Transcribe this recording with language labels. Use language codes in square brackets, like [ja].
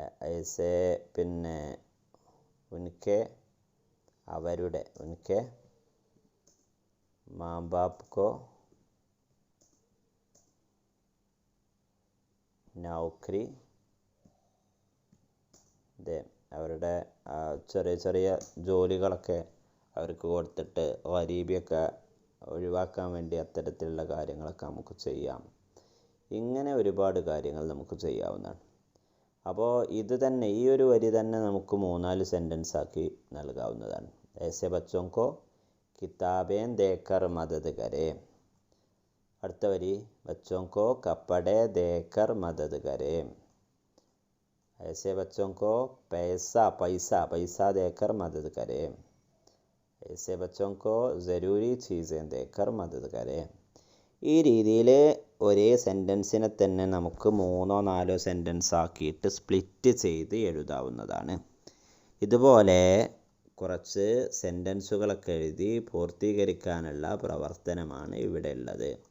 [ml] ഐസേ പിന്നെ ഉൻകെ, അവരുടെ, [hi] ഉൻകെ മാ ബാപ് കോ നൗക്കരി ദേ, [ml] അവരുടെ ചെറിയ ചെറിയ ജോലികളൊക്കെ അവർക്ക് കൊടുത്തിട്ട് ഗരീബിയൊക്കെ ഒഴിവാക്കാൻ വേണ്ടി അത്തരത്തിലുള്ള കാര്യങ്ങളൊക്കെ നമുക്ക് ചെയ്യാം. ഇങ്ങനെ ഒരുപാട് കാര്യങ്ങൾ നമുക്ക് ചെയ്യാവുന്നതാണ്. അപ്പോൾ ഇത് തന്നെ, ഈ ഒരു വരി തന്നെ നമുക്ക് 3-4 സെൻറ്റൻസ് ആക്കി നൽകാവുന്നതാണ്. [hi] ऐसे बच्चों को किताबें देकर मदद करें. [ml] അടുത്ത വരി [hi] बच्चों को कपड़े देकर मदद करें. ऐसे बच्चों को पैसा देकर मदद करें. ऐसे बच्चों को ज़रूरी चीज़ें देकर मदद करें. [ml] ഈ രീതിയിൽ ഒരേ സെൻറ്റൻസിനെ തന്നെ നമുക്ക് 3-4 സെൻറ്റൻസ് ആക്കിയിട്ട് സ്പ്ലിറ്റ് ചെയ്ത് എഴുതാവുന്നതാണ്. ഇതുപോലെ കുറച്ച് സെൻറ്റൻസുകളൊക്കെ എഴുതി പൂർത്തീകരിക്കാനുള്ള പ്രവർത്തനമാണ് ഇവിടെ ഉള്ളത്.